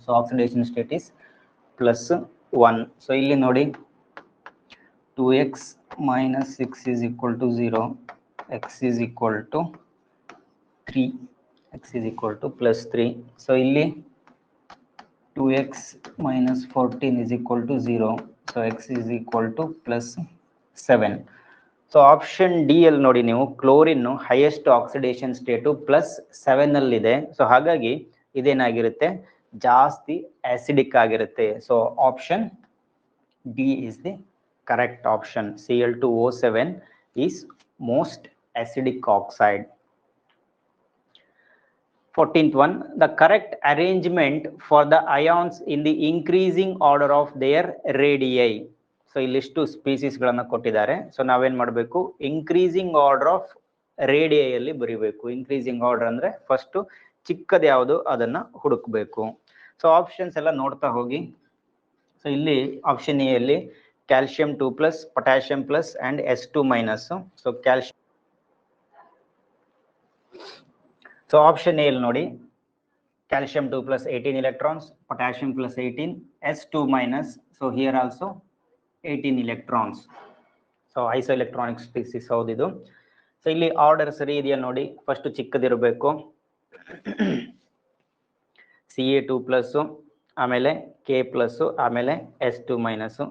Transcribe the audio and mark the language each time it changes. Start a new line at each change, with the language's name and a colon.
English: So oxidation state is plus 1. So
Kannada: ಇಲ್ಲಿ ನೋಡಿ
English: 2x minus 6 is equal to 0, x is equal to 3, x is equal to plus 3. So ಇಲ್ಲಿ 2x minus 14 is equal to 0. So x is equal to plus 7.
Kannada: So option D ಅಲ್ಲಿ ನೋಡಿ ನೀವು, chlorine highest oxidation state plus 7 ಅಲ್ಲಿದೆ. So ಹಾಗಾಗಿ ಇದೇನಾಗಿರುತ್ತೆ, ಜಾಸ್ತಿ acidic ಆಗಿರುತ್ತೆ.
English: So option D is the correct option. Cl2O7 is most acidic oxide. 14th one, the correct arrangement for the ions in the increasing order of their radii.
Kannada: So ಇಲ್ಲಿಷ್ಟು species ಗಳನ್ನ ಕೊಟ್ಟಿದ್ದಾರೆ. So ನಾವೇನ್ ಮಾಡಬೇಕು, increasing order of ರೇಡಿಯಲ್ಲಿ ಬರಿಬೇಕು. Increasing order ಅಂದ್ರೆ first ಚಿಕ್ಕದ ಯಾವುದು ಅದನ್ನ ಹುಡುಕ್ಬೇಕು. So options ಎಲ್ಲ ನೋಡ್ತಾ ಹೋಗಿ. ಸೊ ಇಲ್ಲಿ ಆಪ್ಷನ್ ಎ ಅಲ್ಲಿ calcium 2+, potassium plus and S2 minus.
English: so calcium, so option A
Kannada: ಅಲ್ಲಿ ನೋಡಿ,
English: calcium 2 plus 18 electrons, potassium plus 18, S2 minus. So here also 18 electrons. So isoelectronic species
Kannada: ಹೌದಿದು. So ಇಲ್ಲಿ order ಸರಿ ಇದೆಯಾ ನೋಡಿ, ಫಸ್ಟ್ ಚಿಕ್ಕದಿರಬೇಕು, Ca2 ಪ್ಲಸ್, ಆಮೇಲೆ K plus, ಆಮೇಲೆ S2 minus.